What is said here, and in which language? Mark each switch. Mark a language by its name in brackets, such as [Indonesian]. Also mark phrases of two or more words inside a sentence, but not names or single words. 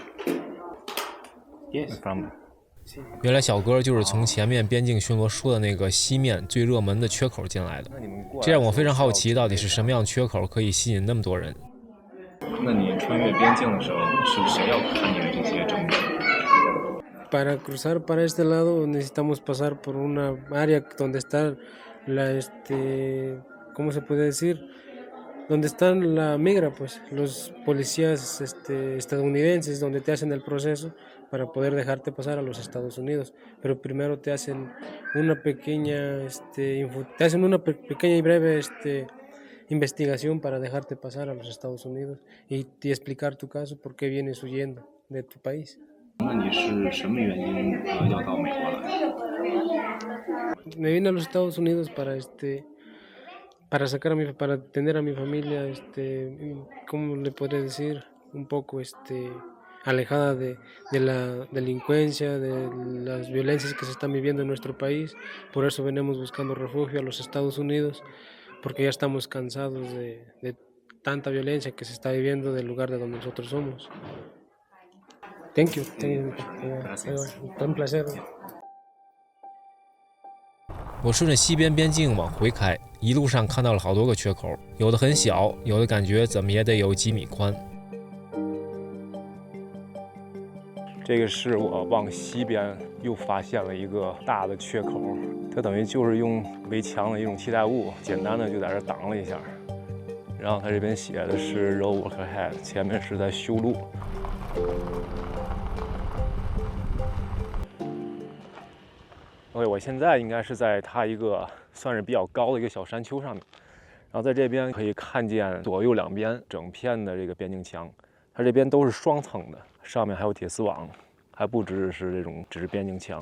[English] Yes. [Chinese] From 原来小哥就是从前面边境巡逻说的那个西面最热门的缺口进来的，这让我非常好奇，到底是什么样的缺口可以吸引那么多人？那你穿越边境的时候，是谁要看你的这些证件？ [Spanish] Para cruzar para este lado necesitamos pasar por una área donde está ¿cómo se puede decir? Donde están la migra, pues, los policías estadounidenses, donde te hacen el proceso para poder dejarte pasar a los Estados Unidos. Pero primero te hacen una pequeña, pequeña y breve investigación para dejarte pasar a los Estados Unidos y explicar tu caso, por qué vienes huyendo de tu país. [Chinese] 那你是什么原因要到美国来？ [Spanish] Me vine a los Estados Unidos para para tener a mi familia, ¿cómo le podría decir? Un poco, alejada de la delincuencia, de las violencias que se están viviendo en nuestro país. Por eso venimos buscando refugio a los Estados Unidos, porque ya estamos cansados de tanta violencia que se está viviendo del lugar de donde nosotros somos. [English] Thank you. [Spanish] Gracias. Un placer. [Chinese] 我顺着西边边境往回开，一路上看到了好多个缺口，有的很小，有的感觉怎么也得有几米宽。这个是我往西边又发现了一个大的缺口，它等于就是用围墙的一种替代物，简单的就在这挡了一下。然后它这边写的是 [English] road work ahead， [Chinese] 前面是在修路。OK， 我现在应该是在它一个算是比较高的一个小山丘上面，然后在这边可以看见左右两边整片的这个边境墙，它这边都是双层的，上面还有铁丝网，还不只是这种只是边境墙。